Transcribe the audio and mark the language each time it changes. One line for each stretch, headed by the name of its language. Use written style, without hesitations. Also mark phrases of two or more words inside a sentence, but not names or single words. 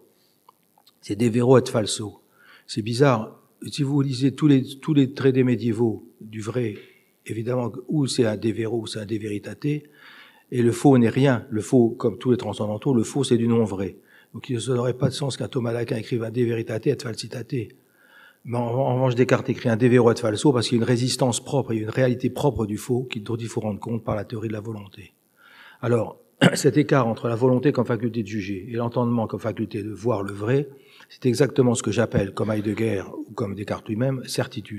French: C'est De vero et falso. C'est bizarre. Si vous lisez tous les traités médiévaux du vrai, évidemment, ou c'est un De vero ou c'est un De veritate, et le faux n'est rien. Le faux, comme tous les transcendantaux, le faux, c'est du non vrai. Donc, il n'aurait pas de sens qu'un Thomas d'Aquin écrive un De veritate et falsitate. Mais en revanche, Descartes écrit un De vero et falso parce qu'il y a une résistance propre, il y a une réalité propre du faux dont il faut rendre compte par la théorie de la volonté. Alors, cet écart entre la volonté comme faculté de juger et l'entendement comme faculté de voir le vrai, c'est exactement ce que j'appelle, comme Heidegger ou comme Descartes lui-même, certitude.